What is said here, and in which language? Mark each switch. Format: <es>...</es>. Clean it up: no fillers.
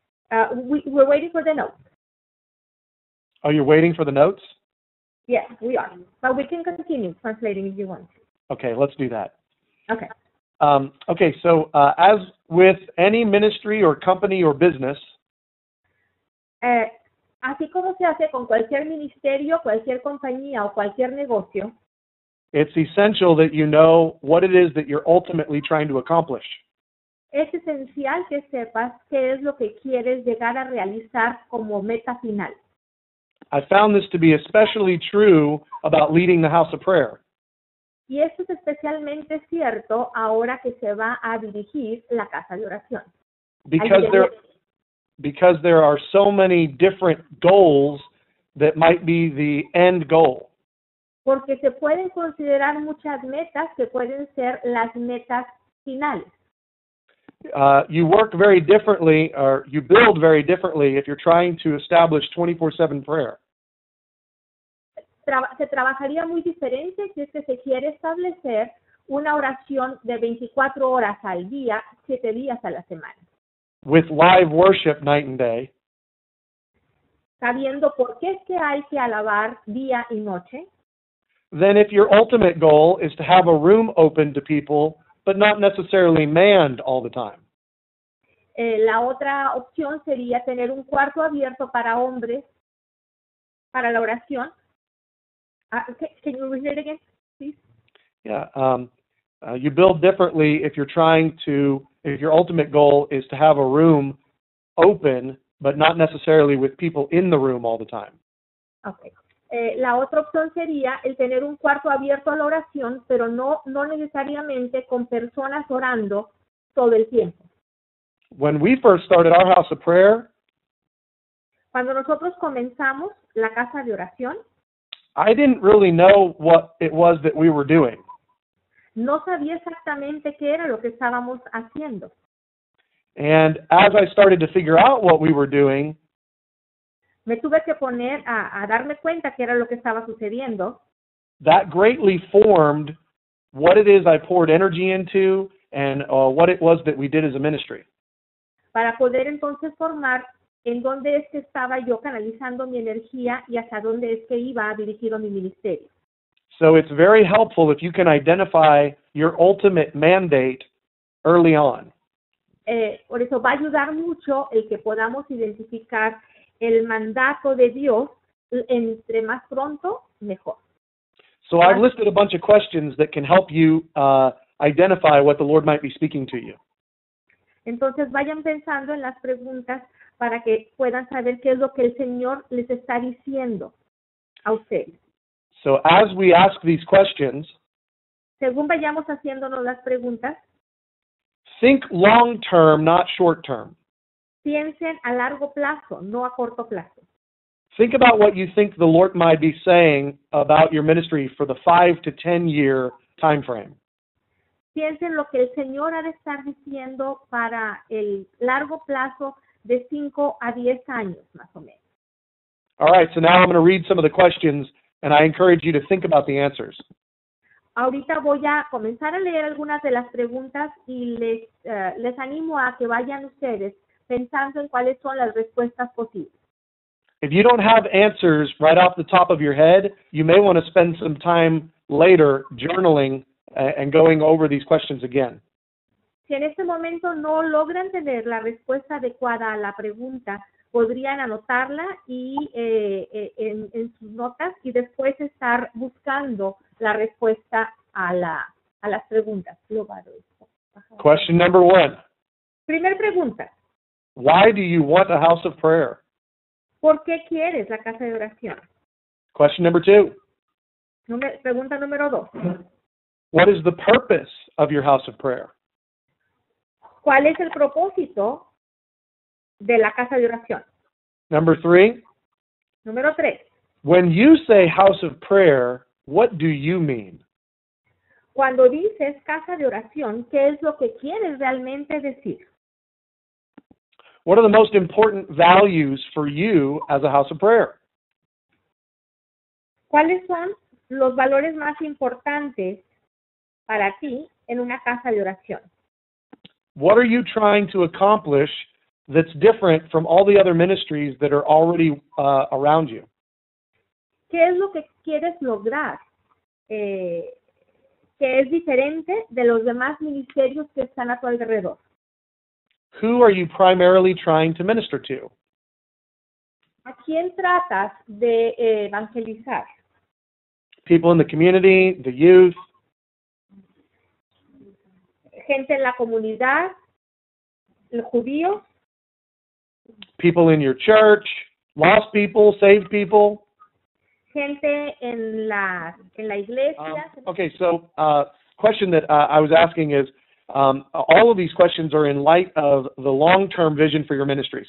<en>We're waiting for the notes. Oh, you're waiting for the notes? Yes, we are. But we can continue translating if you want. Okay, let's do that. Okay. So as with any ministry or company or business,</en> <es>así como se hace con cualquier ministerio, cualquier compañía o cualquier negocio,</es> <en>it's essential that you know what it is that you're ultimately trying to accomplish.</en> <es>Es esencial que sepas qué es lo que quieres llegar a realizar como meta final.</es> <en>I found this to be especially true about leading the house of prayer.</en> <es>Y esto es especialmente cierto ahora que se va a dirigir la casa de oración.</es> <en>Because there are so many different goals that might be the end goal.</en> <es>Porque se pueden considerar muchas metas que pueden ser las metas finales.</es> <en>You work very differently, or you build very differently if you're trying to establish 24/7 prayer.</en> <es>Se trabajaría muy diferente si es que se quiere establecer una oración de 24 horas al día, 7 días a la semana.</es> <en>With live worship night and day.</en> <es>Sabiendo por qué es que hay que alabar día y noche.</es> <en>Then if your ultimate goal is to have a room open to people, but not necessarily manned all the time.</en> <es>La otra opción sería tener un cuarto abierto para hombres para la oración.</es> <en>Can you repeat it again, please? Yeah. You build differently if your ultimate goal is to have a room open, but not necessarily with people in the room all the time. Okay.</en> <es>La otra opción sería el tener un cuarto abierto a la oración, pero no necesariamente con personas orando todo el tiempo.</es> <en>When we first started our house of prayer,</en> <es>cuando nosotros comenzamos la casa de oración,</es> <en>I didn't really know what it was that we were doing.</en> <es>No sabía exactamente qué era lo que estábamos haciendo.</es> <en>And as I started to figure out what we were doing,</en> <es>me tuve que poner a darme cuenta qué era lo que estaba sucediendo.</es> <en>That greatly formed what it is I poured energy into and what it was that we did as a ministry.</en> <es>Para poder entonces formar en dónde es que estaba yo canalizando mi energía y hacia dónde es que iba dirigido mi ministerio.</es> <en>So it's very helpful if you can identify your ultimate mandate early on.</en> <es>Por eso va a ayudar mucho el que podamos identificar el mandato de Dios, entre más pronto, mejor.</es> <en>So I've listed a bunch of questions that can help you identify what the Lord might be speaking to you.</en> <es>Entonces vayan pensando en las preguntas para que puedan saber qué es lo que el Señor les está diciendo a ustedes.</es> <en>So as we ask these questions,</en> <es>según vayamos haciéndonos las preguntas,</es> <en>think long term, not short term.</en> <es>Piensen a largo plazo, no a corto plazo.</es> <en>Think about what you think the Lord might be saying about your ministry for the 5 to 10 year time frame.</en> <es>Piensen lo que el Señor ha de estar diciendo para el largo plazo de 5 a 10 años, más o menos.</es> <en>All right, so now I'm going to read some of the questions, and I encourage you to think about the answers.</en> <es>Ahorita voy a comenzar a leer algunas de las preguntas y les animo a que vayan ustedes pensando en cuáles son las respuestas posibles.</es> <en>If you don't have answers right off the top of your head, you may want to spend some time later journaling and going over these questions again.</en> <es>Si en este momento no logran tener la respuesta adecuada a la pregunta, podrían anotarla y en sus notas y después estar buscando la respuesta a las preguntas.</es> <en>Question number 1.</en> <es>Primer pregunta.</es> <en>Why do you want a house of prayer?</en> <es>¿Por qué quieres la casa de oración?</es> <en>Question number 2.</en> <es>Pregunta número 2.</es> <en>What is the purpose of your house of prayer?</en> <es>¿Cuál es el propósito de la casa de oración?</es> <en>Number 3.</en> <es>Número 3.</es> <en>When you say house of prayer, what do you mean?</en> <es>Cuando dices casa de oración, ¿qué es lo que quieres realmente decir?</es> <en>What are the most important values for you as a house of prayer?</en> <es>¿Cuáles son los valores más importantes para ti en una casa de oración?</es> <en>What are you trying to accomplish that's different from all the other ministries that are already around you?</en> <es>¿Qué es lo que quieres lograr que es diferente de los demás ministerios que están a tu alrededor?</es> <en>Who are you primarily trying to minister to?</en> <es>¿A quién tratas de evangelizar?</es> <en>People in the community, the youth.</en> <es>Gente en la comunidad, los judíos.</es> <en>People in your church, lost people, saved people.</en> <es>Gente en la iglesia.</es> <en>Okay, so question that I was asking is, all of these questions are in light of the long-term vision for your ministry.</en>